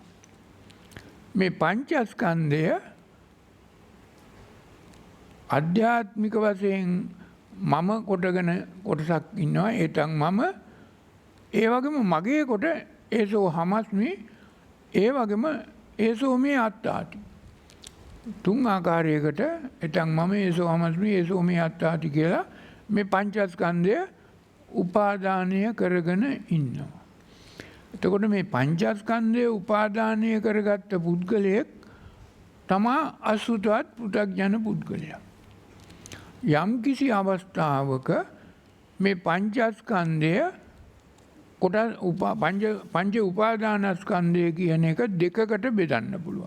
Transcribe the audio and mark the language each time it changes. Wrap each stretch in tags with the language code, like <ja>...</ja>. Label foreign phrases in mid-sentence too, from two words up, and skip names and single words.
<si>මේ පංචස්කන්ධය අධ්‍යාත්මික වශයෙන් මම කොටගෙන කොටසක් ඉන්නවා. ඒතන් මම ඒ වගේම මගේ කොට</si> <pi>ඒසෝ හමස්මි</pi> <si>ඒ වගේම</si> <pi>ඒසෝ මේ අත්තාති.</pi> <si>තුන් ආකාරයකට එතන් මම</si> <pi>ඒසෝ හමස්මි ඒසෝ මේ අත්තාති</pi> <si>කියලා මේ පංචස්කන්ධය උපාදානය කරගෙන ඉන්නවා. එතකොට මේ පංචස්කන්ධය උපාදානය කරගත්ත පුද්ගලයෙක් තමා අසුතවත් පෘථග්ජන පුද්ගලයා. යම් කිසි අවස්ථාවක මේ පංචස්කන්ධය පංච උපාදානස්කන්ධය කියන එක දෙකකට බෙදන්න පුළුවන්.</si>